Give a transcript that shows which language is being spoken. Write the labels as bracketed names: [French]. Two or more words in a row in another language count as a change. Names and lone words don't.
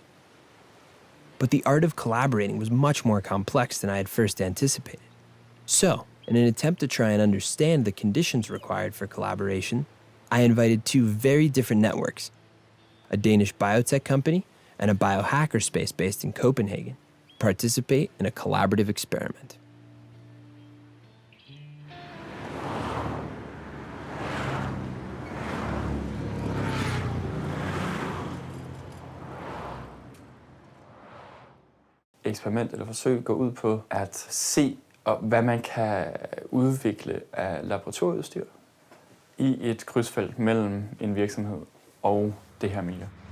[English] But the art of collaborating was much more complex than I had first anticipated. So, in an attempt to try and understand the conditions required for collaboration, I invited two very different networks, a Danish biotech company and a biohackerspace based in Copenhagen participate in a collaborative experiment. [Danish] Eksperiment eller forsøg går ud på at se, hvad man kan udvikle af laboratorieudstyr i et krydsfelt mellem en virksomhed og det her miljø.